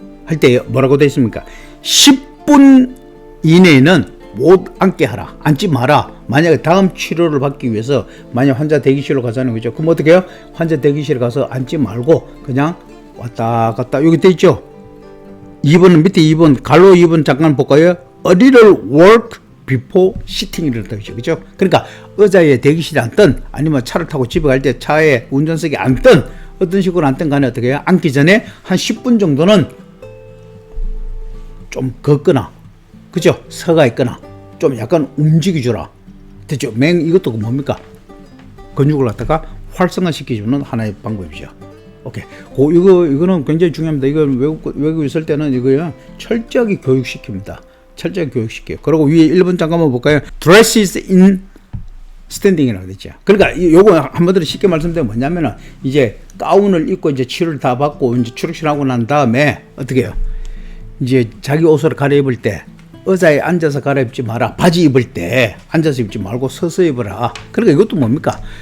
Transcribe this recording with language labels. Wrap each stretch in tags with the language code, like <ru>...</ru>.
<ko>할 때 뭐라고 되어 있습니까? 10분 이내에는 못 앉게 하라. 앉지 마라. 만약에 다음 치료를 받기 위해서 만약 환자 대기실로 가자는 거죠. 그럼 어떻게 해요? 환자 대기실에 가서 앉지 말고 그냥 왔다 갔다. 여기 돼 있죠? 2번은 밑에 2번, 갈로 2번 잠깐 볼까요?</ko> <en>A little work before sitting이라고</en> <ko>되어 있죠. 그죠? 그러니까 의자에 대기실에 앉든 아니면 차를 타고 집에 갈 때 차에 운전석에 앉든 어떤 식으로 앉든 간에 어떻게 해요? 앉기 전에 한 10분 정도는 좀 걷거나, 그죠? 서가 있거나 좀 약간 움직여주라. 됐죠? 이것도 뭡니까? 근육을 갖다가 활성화시켜주는 하나의 방법이죠. 오케이. 이거는 굉장히 중요합니다. 이거 외국 있을 때는 이거요 철저하게 교육시킵니다. 철저하게 교육시켜요. 그리고 위에 1번 잠깐만 볼까요?</ko> <en>Dresses in standing이라고</en> <ko>되죠. 그러니까 요거 한마디로 쉽게 말씀드리면 뭐냐면은 이제 가운을 입고 이제 치료를 다 받고 이제 출근하고 난 다음에 어떻게 해요? 이제 자기 옷을 갈아입을 때 의자에 앉아서 갈아입지 마라. 바지 입을 때 앉아서 입지 말고 서서 입어라. 그러니까 이것도 뭡니까?</ko>